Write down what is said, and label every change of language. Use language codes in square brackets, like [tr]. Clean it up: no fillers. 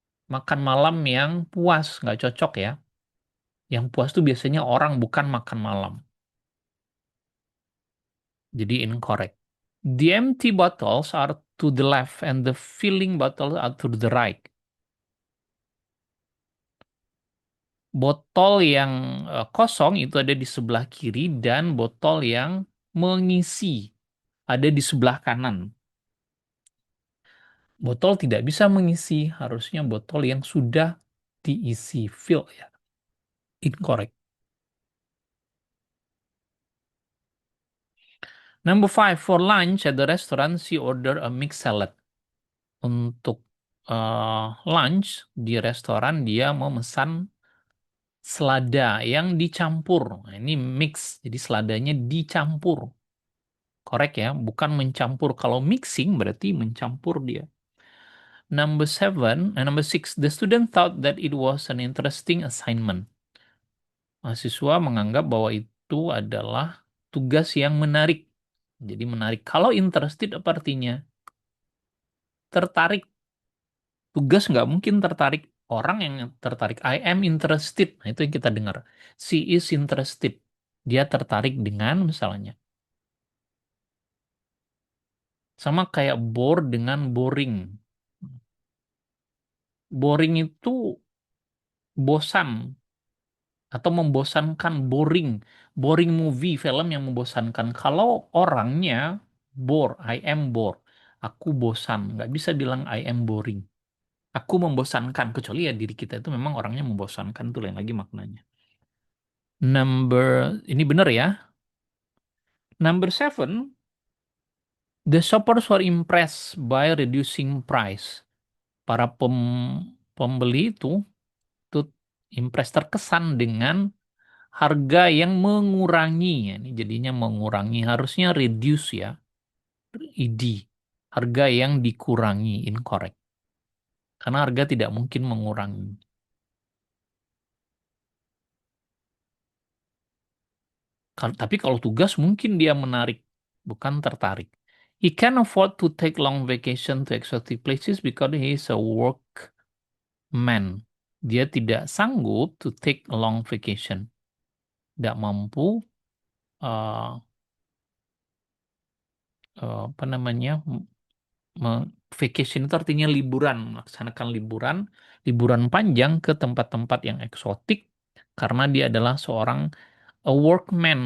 [id] Makan malam yang puas, nggak cocok ya. Yang puas itu biasanya orang, bukan makan malam. Jadi incorrect. [en] The empty bottles are to the left and the filling bottles are to the right. [id] Botol yang kosong itu ada di sebelah kiri dan botol yang mengisi ada di sebelah kanan. Botol tidak bisa mengisi, harusnya botol yang sudah diisi, fill ya. [en] Incorrect. Number five, for lunch at the restaurant, she order a mixed salad. [id] Untuk lunch di restoran dia memesan selada yang dicampur. Nah, ini mix, jadi seladanya dicampur. Korek ya, bukan mencampur. Kalau mixing berarti mencampur dia. [en] Number six, the student thought that it was an interesting assignment. [id] Mahasiswa menganggap bahwa itu adalah tugas yang menarik. Jadi menarik. Kalau interested apa artinya? Tertarik. Tugas nggak mungkin tertarik. Orang yang tertarik. [en] I am interested. [id] Nah, itu yang kita dengar. [en] She is interested. [id] Dia tertarik dengan misalnya. Sama kayak bore dengan boring. Boring itu bosan atau membosankan, boring. Boring movie, film yang membosankan. Kalau orangnya bore, [en] I am bored. [id] Aku bosan. Nggak bisa bilang [en] I am boring. [id] Aku membosankan. Kecuali ya diri kita itu memang orangnya membosankan. Itu lain lagi maknanya. Ini benar ya. [en] Number seven, the shoppers were impressed by reducing price. [id] Para Pembeli itu impress, terkesan dengan harga yang mengurangi ya. Ini jadinya mengurangi, harusnya reduce ya, ID. Harga yang dikurangi, incorrect. Karena harga tidak mungkin mengurangi. Tapi kalau tugas mungkin dia menarik, bukan tertarik. [en] He can afford to take long vacation to exotic places because he is a workman. Dia tidak sanggup to take a long vacation. [id] Tidak mampu, uh, apa namanya, vacation itu artinya liburan, melaksanakan liburan, liburan panjang ke tempat-tempat yang eksotik, karena dia adalah seorang [en] a workman.